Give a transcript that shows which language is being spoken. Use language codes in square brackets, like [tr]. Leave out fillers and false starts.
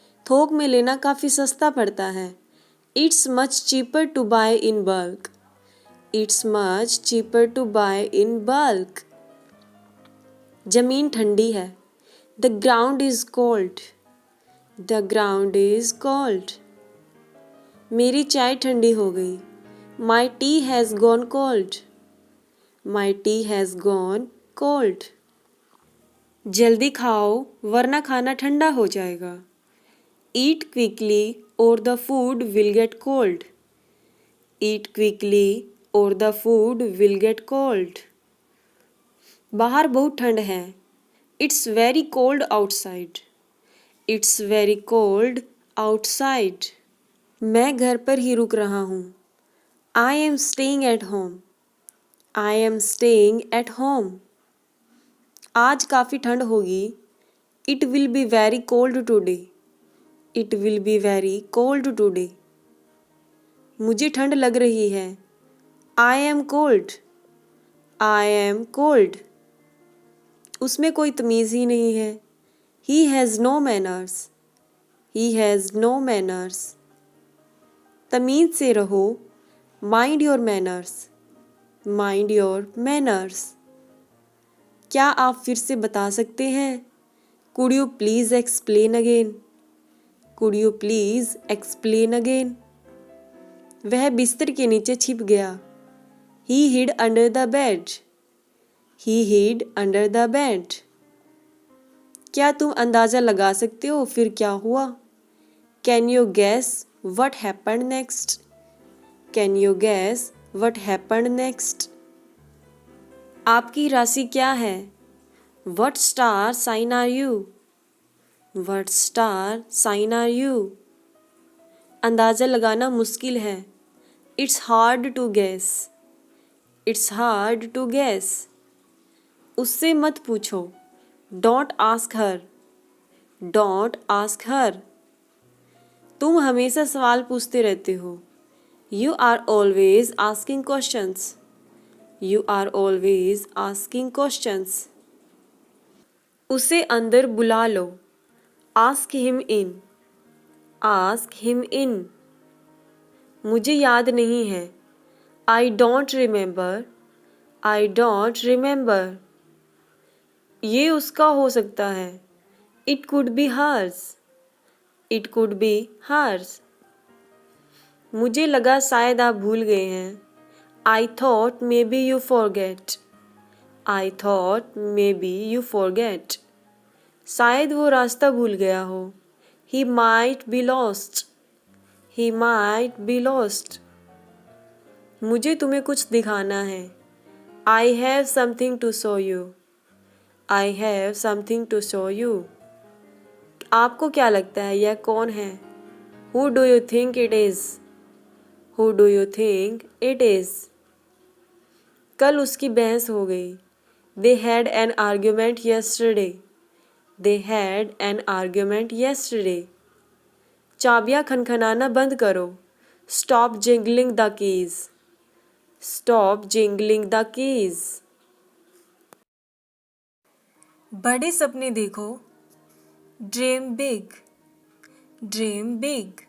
[hi] थोक में लेना काफ़ी सस्ता पड़ता है. [en] It's much cheaper to buy in bulk. It's much cheaper to buy in bulk. [hi] ज़मीन ठंडी है. [en] The ground is cold. The ground is cold. [hi] मेरी चाय ठंडी हो गई. [en] My tea has gone cold. My tea has gone cold. [hi] जल्दी खाओ वरना खाना ठंडा हो जाएगा. [en] Eat quickly or the food will get cold. Eat quickly or the food will get cold. [hi] बाहर बहुत ठंड है. [en] It's very cold outside. It's very cold outside. [hi] मैं घर पर ही रुक रहा हूँ. [en] I am staying at home. I am staying at home. [hi] आज काफ़ी ठंड होगी. [en] It will be very cold today. It will be very cold today. [hi] मुझे ठंड लग रही है. [en] I am cold. I am cold. [hi] उसमें कोई तमीज़ ही नहीं है. [en] He has no manners. He has no manners. [hi] तमीज से रहो. [en] Mind your manners. Mind your manners. [hi] क्या आप फिर से बता सकते हैं? [en] Could you please explain again? Could you please explain again? [hi] वह बिस्तर के नीचे छिप गया. [en] He hid under the bed. He hid under the bed. [hi] क्या तुम अंदाज़ा लगा सकते हो फिर क्या हुआ? [en] Can you guess what happened next? Can you guess what happened next? [hi] आपकी राशि क्या है? [en] What star sign are you? What star sign are you? [hi] अंदाज़ा लगाना मुश्किल है. [en] It's hard to guess. It's hard to guess. [hi] उससे मत पूछो. [en] Don't ask her. Don't ask her. [hi] तुम हमेशा सवाल पूछते रहते हो. [en] You are always asking questions. You are always asking questions. [hi] उसे अंदर बुला लो. [en] Ask him in. Ask him in. [hi] मुझे याद नहीं है. [en] I don't remember. I don't remember. ये उसका हो सकता है. It could be hers. It could be hers. [hi] मुझे लगा शायद आप भूल गए हैं. [en] I thought maybe you forget. I thought maybe you forget. [hi] शायद वो रास्ता भूल गया हो. [en] He might be lost. He might be lost. [hi] मुझे तुम्हें कुछ दिखाना है. [en] I have something to show you. I have something to show you. [hi] आपको क्या लगता है यह कौन है? [en] Who do you think it is? Who do you think it is? [hi] कल उसकी बहस हो गई. [en] They had an argument yesterday. They had an argument yesterday. [hi] चाबियाँ खनखनाना बंद करो. [en] Stop jingling the keys. Stop jingling the keys. [hi] बड़े सपने देखो. [en] Dream big. Dream big.